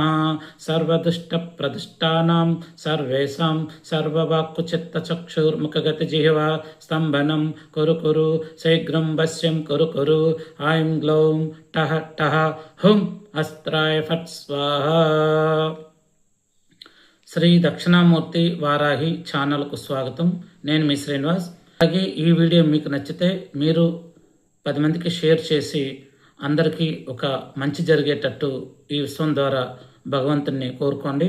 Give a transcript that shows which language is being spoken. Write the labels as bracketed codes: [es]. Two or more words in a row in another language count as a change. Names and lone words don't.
[sa] सर्वदुष्टप्रदुष्टानां सर्वेषां सर्ववाक्कुचित्तचक्षुर्मुखगतिजिह्वा स्तम्भनं कुरु कुरु शीघ्रं वश्यं कुरु कुरु। ऐं ग्लौं टः टः हुं अस्त्राय फट् स्वाहा। [te] శ్రీ దక్షిణామూర్తి వారాహి ఛానల్కు స్వాగతం. నేను మీ శ్రీనివాస్. అలాగే ఈ వీడియో మీకు నచ్చితే మీరు 10 మందికి షేర్ చేసి అందరికీ ఒక మంచి జరిగేటట్టు ఈ విశ్వం ద్వారా భగవంతుని కోరుకోండి.